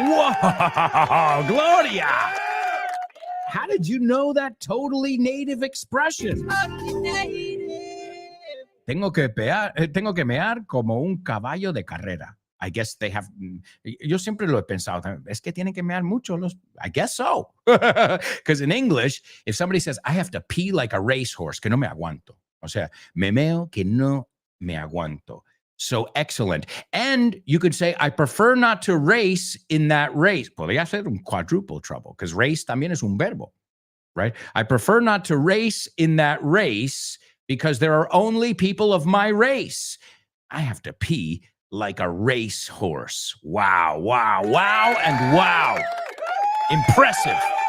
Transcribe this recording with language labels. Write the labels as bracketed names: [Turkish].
[English] Whoa, Gloria. How did you know that totally native expression? [Spanish] Tengo que mear como un caballo de carrera. [English] I guess they have, [Spanish] yo siempre lo he pensado, es que tienen que mear mucho los, [English] I guess so. Because in English, if somebody says, I have to pee like a racehorse, [Spanish] que no me aguanto. O sea, me meo que no me aguanto. [English] So excellent. And you could say, I prefer not to race in that race. [Spanish] Podría ser un [English] quadruple trouble, because race [Spanish] también es un verbo, right? [English] I prefer not to race in that race because there are only people of my race. I have to pee like a racehorse. Wow, and wow. Impressive.